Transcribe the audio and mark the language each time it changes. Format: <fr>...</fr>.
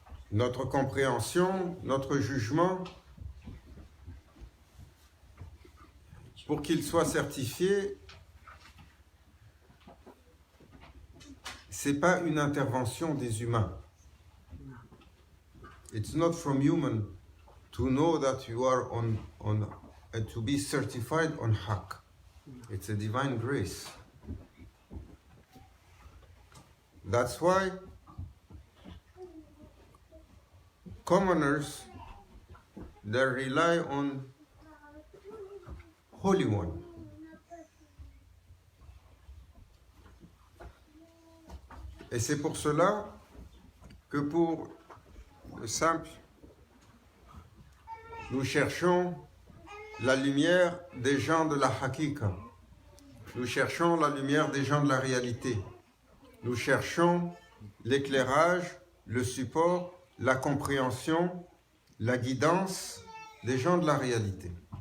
<fr>Notre compréhension, notre jugement, pour qu'il soit certifié, c'est pas une intervention des humains.</fr> <en>It's not from human to know that you are on to be certified on haqq. It's a divine grace. That's why commoners, they rely on Holy One.</en> <fr>Et c'est pour cela que pour le simple, nous cherchons la lumière des gens de la Hakika. Nous cherchons la lumière des gens de la réalité. Nous cherchons l'éclairage, le support, la compréhension, la guidance des gens de la réalité.</fr>